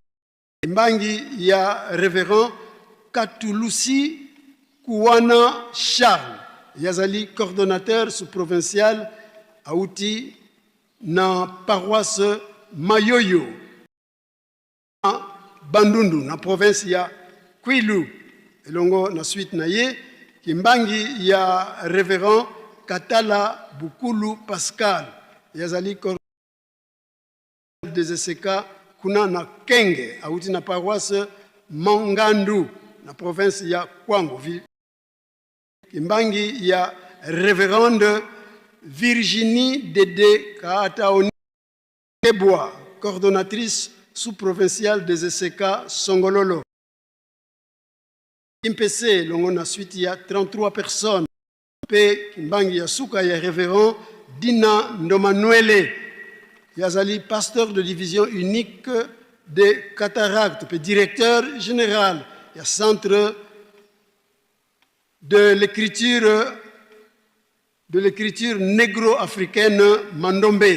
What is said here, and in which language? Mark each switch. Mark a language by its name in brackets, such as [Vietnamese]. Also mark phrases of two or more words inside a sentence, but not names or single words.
[Lingala] Kimbangi ya révérend Katulusi Kuwana Charles yazali [French] coordonnateur sous-provincial [Lingala] auti na paroisse Mayoyo Bandundu na province ya Kwilu elongo na suite na ye. Kimbangi ya révérend Katala Bukulu Pascal yazali des ECK kuna na Kenge auti na paroisse Mangandu na province ya Kwango. Kimbangi ya [French] révérende Virginie Dede Kaataoni Ebois, coordonnatrice sous-provinciale des ECK Songololo. MPC, l'on a suite, il y a 33 personnes. P. Kimbangi Yasuka, il y a révérend Dina Ndomanuele. Yazali, pasteur de division unique des cataractes, puis directeur général. Il y a centre de l'écriture négro-africaine Mandombe.